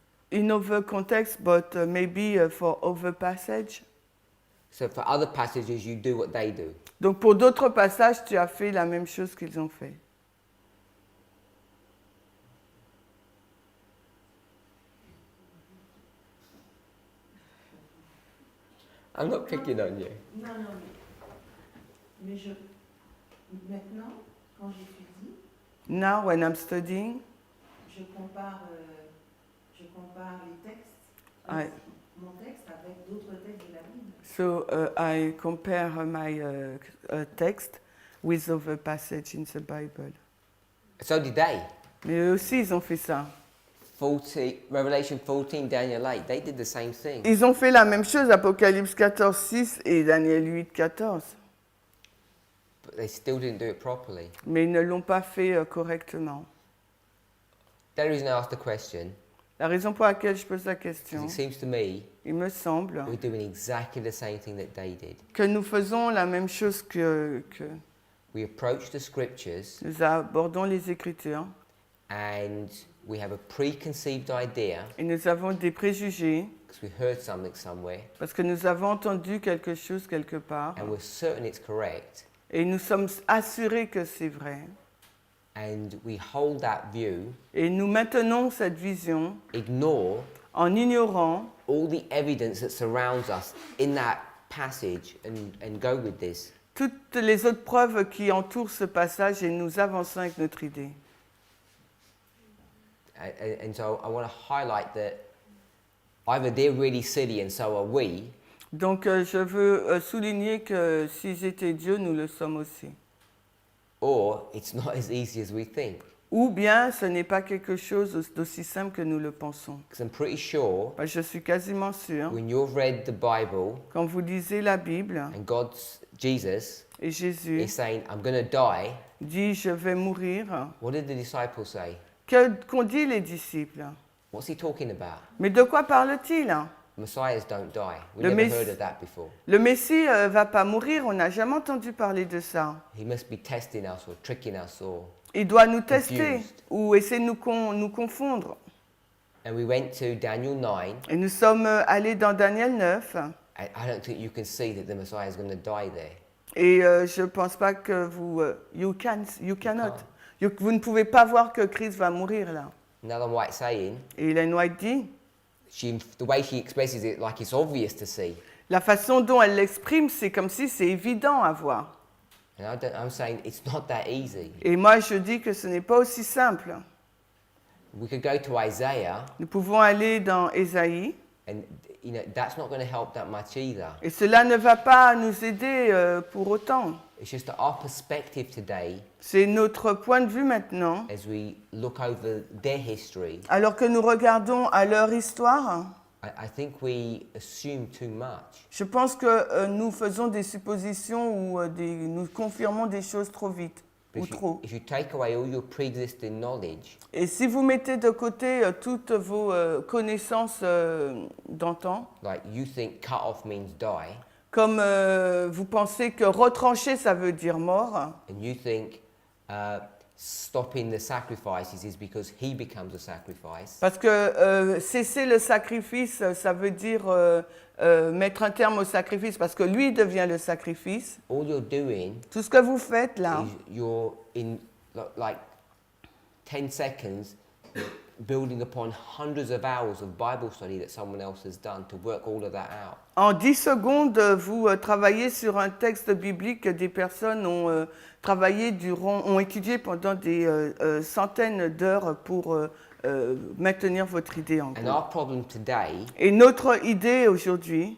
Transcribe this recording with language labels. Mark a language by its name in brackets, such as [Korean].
[English] In other context, but maybe for other passage. So for other passages, you do what they do. [French] Donc pour d'autres passages, tu as fait la même chose qu'ils ont fait. [English] I'm not picking on you. [French] Non, non, mais maintenant, quand j'étudie, [English] Now, when I'm studying, [French] je compare les textes, [English] I, [French] mon texte avec d'autres textes de la Bible. [English] so I compare my text with other passage in the Bible. So did they. [French] Mais eux aussi, ils ont fait ça. [English] Revelation 14, Daniel 8, they did the same thing. [French] Ils ont fait la même chose, Apocalypse 14, 6 et Daniel 8, 14. [English] But they still didn't do it properly. [French] Mais ils ne l'ont pas fait correctement. [English] The only reason I asked the question [French] La raison pour laquelle je pose la [English] is [French] question, [English] it seems to me [French] il me semble [English] we're doing exactly the same thing that they did. [French] que nous faisons la même chose que [English] We approach the scriptures [French] nous abordons les Écritures [English] and we have a preconceived idea [French] et nous avons des préjugés [English] because we heard something somewhere [French] parce que nous avons entendu quelque chose quelque part [English] and we're certain it's correct, [French] et nous sommes assurés que c'est vrai. [English] and we hold that view, [French] Et nous maintenons cette vision [English] ignore [French] en ignorant [English] all the evidence that surrounds us in that passage and go with this. [French] toutes les autres preuves qui entourent ce passage et nous avançons avec notre idée. [English] And so I want to highlight that either they're really silly and so are we, [French] Donc je veux souligner que s'ils étaient Dieu, nous le sommes aussi. [English] or it's not as easy as we think. [French] Ou bien ce n'est pas quelque chose d'aussi simple que nous le pensons. [English] Because I'm pretty sure [French] Je suis quasiment sûr, [English] when you've read the Bible [French] quand vous lisez la Bible [English] and Jesus [French] et Jésus [English] is saying, I'm going to die, [French] dit « je vais mourir [English] what did the disciples say? » [French] Qu'ont dit les disciples? [English] What's he talking about? [French] Mais de quoi parle-t-il? [English] Messiahs don't die. We've [French] Le [English] never [French] Messie- [English] heard of that before. [French] Le Messie va pas mourir, on n'a jamais entendu parler de ça. [English] He must be testing us or tricking us or... [French] Il doit nous tester [English] Confused. [French] ou essayer de nous confondre. [English] And we went to Daniel 9. [French] Et nous sommes allés dans Daniel 9 [English] I don't think you can see that the Messiah is going to die there. [French] et je ne pense pas que vous... [English] you cannot. [French] Vous ne pouvez pas voir que Christ va mourir là. [English] Another White saying, [French] Et Ellen White dit, [English] the way she expresses it, like it's obvious to see. [French] la façon dont elle l'exprime, c'est comme si c'est évident à voir. [English] And I'm saying it's not that easy. [French] Et moi, je dis que ce n'est pas aussi simple. [English] We could go to Isaiah, [French] Nous pouvons aller dans Ésaïe, [English] and that's not going to help that much either. [French] et cela ne va pas nous aider pour autant. [English] It's just that our perspective today, [French] C'est notre point de vue maintenant, [English] as we look over their history, [French] alors que nous regardons à leur histoire. [English] I think we assume too much. [French] Je pense que nous faisons des suppositions ou nous confirmons des choses trop vite ou trop. [English] If you take away all your pre-existing knowledge, [French] Et si vous mettez de côté toutes vos connaissances d'antan, [English] like you think cut off means die, [French] comme vous pensez que retrancher, ça veut dire mort, [English] and you think stopping the sacrifices is because he becomes a sacrifice, [French] parce que cesser le sacrifice, ça veut dire mettre un terme au sacrifice, parce que lui devient le sacrifice. [English] all you're doing [French] Tout ce que vous faites là, [English] is you're in like 10 seconds building upon hundreds of hours of Bible study that someone else has done to work all of that out. [French] en 10 secondes, vous travaillez sur un texte biblique que des personnes ont ont étudié pendant des centaines d'heures pour maintenir votre idée en [English] And [French] gros. [English] our problem today [French] Et notre idée aujourd'hui,